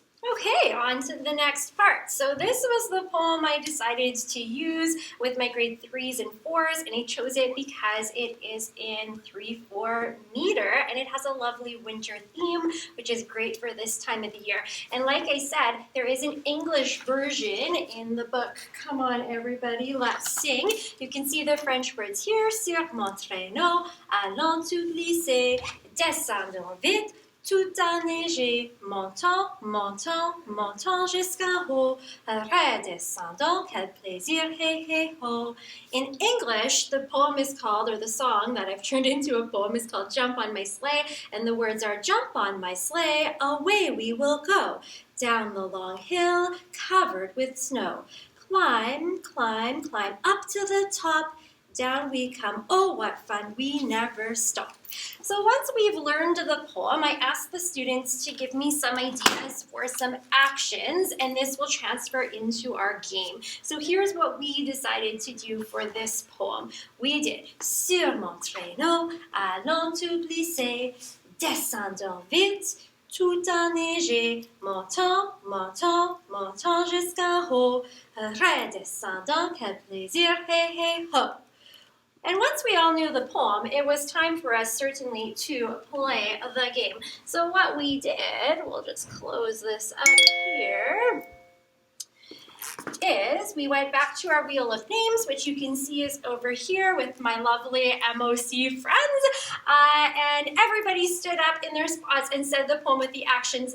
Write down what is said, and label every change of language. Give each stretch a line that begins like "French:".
English: Okay, on to the next part. So this was the poem I decided to use with my grade 3s and 4s, and I chose it because it is in 3/4 meter, and it has a lovely winter theme, which is great for this time of the year. And like I said, there is an English version in the book. Come on, everybody, let's sing. You can see the French words here.
French: Sur mon traîneau, allons tout glisser, descendons vite, tout enneigé, montant, montant, montant jusqu'en haut, redescendant, quel plaisir, hey, hey, ho.
English: In English, the poem is called, or the song that I've turned into a poem is called Jump on My Sleigh, and the words are, jump on my sleigh, away we will go, down the long hill, covered with snow. Climb, climb, climb up to the top, down we come, oh what fun, we never stop. So once we've learned the poem, I asked the students to give me some ideas for some actions, and this will transfer into our game. So here's what we decided to do for this poem. We did
French: sur mon traîneau, allons tout glisser, descendons vite, tout enneigé, montant, montant, montant jusqu'en haut, redescendant, quel plaisir, hey, hey, ho.
English: And once we all knew the poem, it was time for us certainly to play the game. So what we did, we'll just close this up here, is we went back to our wheel of names, which you can see is over here with my lovely MOC friends, and everybody stood up in their spots and said the poem with the actions.